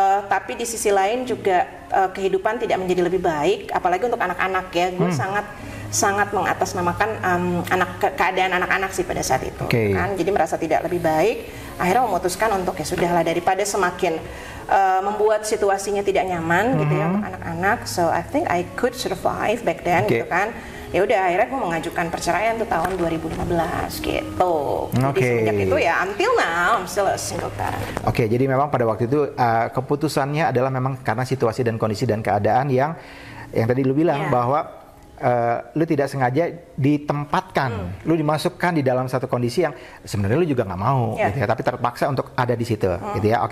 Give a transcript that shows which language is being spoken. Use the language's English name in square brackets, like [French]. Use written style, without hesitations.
[Indonesian] Tapi di sisi lain juga kehidupan tidak menjadi lebih baik, apalagi untuk anak-anak ya. Gue sangat mengatasnamakan keadaan anak-anak sih pada saat itu kan. Jadi merasa tidak lebih baik, akhirnya memutuskan untuk ya sudahlah, daripada semakin membuat situasinya tidak nyaman gitu ya untuk anak-anak. [English] So I think I could survive back then [Indonesian] gitu kan. Ya udah, akhirnya gue mengajukan perceraian tuh tahun 2015 gitu. Jadi semenjak itu ya [English] until now I'm still a single parent. [Indonesian] Jadi memang pada waktu itu keputusannya adalah memang karena situasi dan kondisi dan keadaan yang tadi lu bilang bahwa lu tidak sengaja ditempatkan, lu dimasukkan di dalam satu kondisi yang sebenarnya lu juga nggak mau, gitu ya, tapi terpaksa untuk ada di situ, gitu ya.